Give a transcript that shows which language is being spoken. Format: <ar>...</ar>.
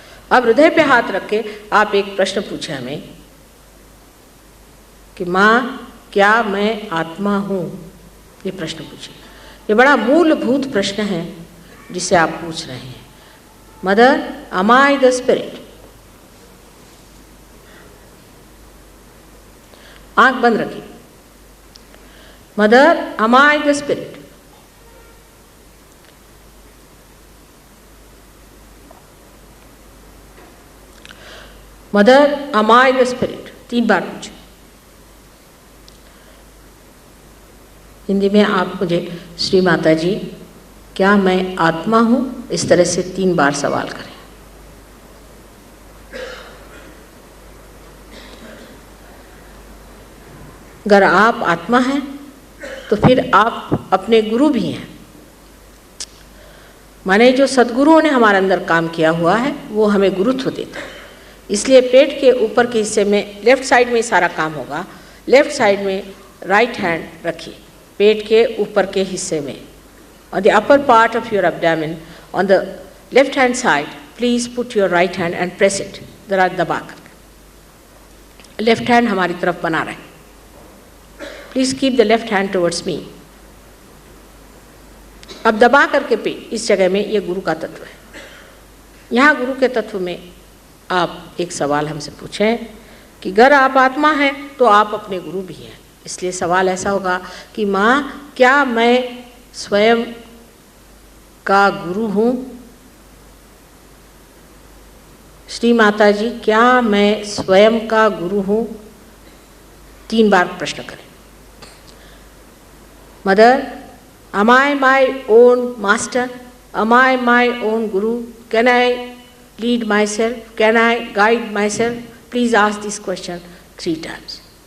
<hi>अब हृदय पे हाथ रख के आप एक प्रश्न पूछें हमें कि माँ क्या मैं आत्मा हूँ, ये प्रश्न पूछिए। ये बड़ा मूलभूत प्रश्न है जिसे आप पूछ रहे हैं।</hi> <en>Mother, am I the spirit?</en> <hi>आँख बंद रखिए।</hi> <en>Mother, am I the spirit? Mother, am I the spirit?</en> <hi>3 बार पूछे। हिंदी में आप मुझे, श्री माता जी क्या मैं आत्मा हूँ, इस तरह से 3 बार सवाल करें। अगर आप आत्मा हैं तो फिर आप अपने गुरु भी हैं। माने जो सद्गुरुओं ने हमारे अंदर काम किया हुआ है वो हमें गुरुत्व देता है। इसलिए पेट के ऊपर के हिस्से में लेफ्ट साइड में सारा काम होगा। लेफ्ट साइड में राइट हैंड रखिए पेट के ऊपर के हिस्से में,</hi> <en>on the upper part of your abdomen, on the left hand side, please put your right hand and press it,</en> <hi>जरा दबा कर। लेफ्ट हैंड हमारी तरफ बना रहे।</hi> <en>Please keep the left hand towards me.</en> <hi>अब दबा करके पेट इस जगह में ये गुरु का तत्व है। यहाँ गुरु के तत्व में आप एक सवाल हमसे पूछें कि अगर आप आत्मा हैं तो आप अपने गुरु भी हैं। इसलिए सवाल ऐसा होगा कि माँ, क्या मैं स्वयं का गुरु हूँ? श्री माता जी, क्या मैं स्वयं का गुरु हूँ? 3 बार प्रश्न करें।</hi> <en>Mother, am I my own master? Am I my own guru? Can I lead myself? Can I guide myself? Please ask this question 3 times.</en>